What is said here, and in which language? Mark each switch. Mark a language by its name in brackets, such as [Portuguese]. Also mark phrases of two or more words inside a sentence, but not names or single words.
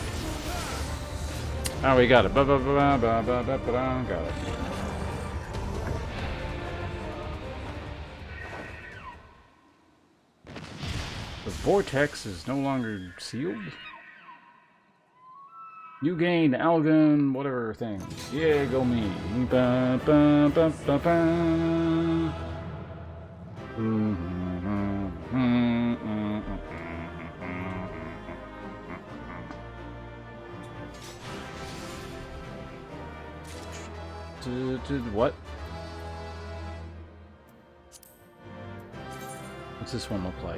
[English] Oh, we got it. Got it. The vortex is no longer sealed. You gain Algon, whatever thing. Yeah, go me. Ba, ba, ba, ba, ba. What? What's this one look like?